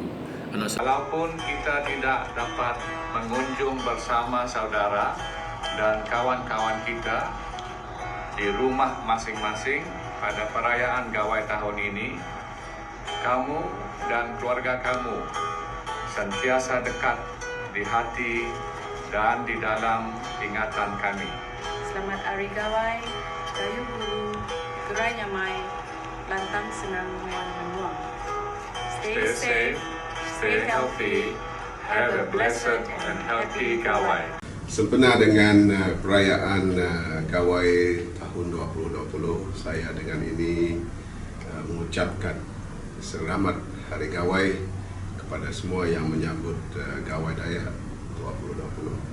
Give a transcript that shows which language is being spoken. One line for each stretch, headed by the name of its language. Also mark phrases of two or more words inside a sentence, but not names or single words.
Malay: Walaupun kita tidak dapat mengunjung bersama saudara dan kawan-kawan kita di rumah masing-masing pada perayaan Gawai tahun ini, kamu dan keluarga kamu sentiasa dekat di hati dan di dalam ingatan kami. Selamat Hari Gawai,
Iban: gayu guru, gerai nyamai, lantang senang nuan menua.
English: Stay safe, stay healthy, have a blessed and healthy Gawai.
Malay: Sempena dengan perayaan Gawai tahun 2020, saya dengan ini mengucapkan selamat Hari Gawai kepada semua yang menyambut Gawai Dayak 2020.